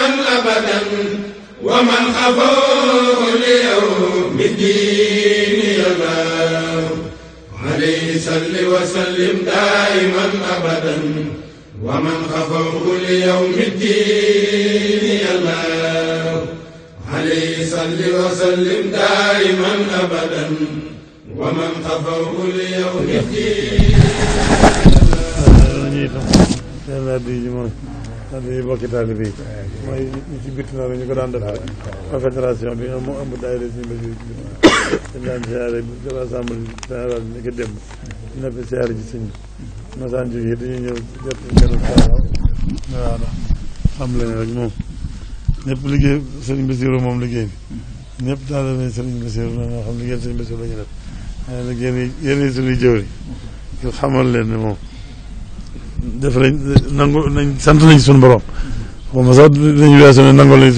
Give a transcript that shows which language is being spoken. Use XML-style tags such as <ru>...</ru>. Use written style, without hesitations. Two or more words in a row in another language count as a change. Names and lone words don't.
<ar>أبدا ومن خفوه ليوم الدين يا الله عليه صل وسلم دائما أبدا ومن خفوه ليوم الدين يا الله عليه صل وسلم دائما أبدا ومن خفوه ليوم الدين</ar> <wo>di bokki taalibe yi mooy ñi ci bitti noonu ñu ko daan def rek confédération bi moo ëmb daayira suñu basi dañ daan siyaare</wo> <fr>assemblée générale</fr> <wo>ni ko démb ñu ne fa siyaare ji sëñ masaan jógee dañuy ñëw jot ngeen waaw xam leen rek moom ñëpp liggéey sëriñ Basiru moom liggéey bi ñëpp taalibe sëriñ Basiru na ñoo xam liggéey sëriñ Basiru la ñu def waaye nag yéen suñuy jëwri ngir xamal leen ne moom def nañ nangu nañ sant nañ suñu borom xaw ma sax dañu weesu ne nangol nañ suñu</wo>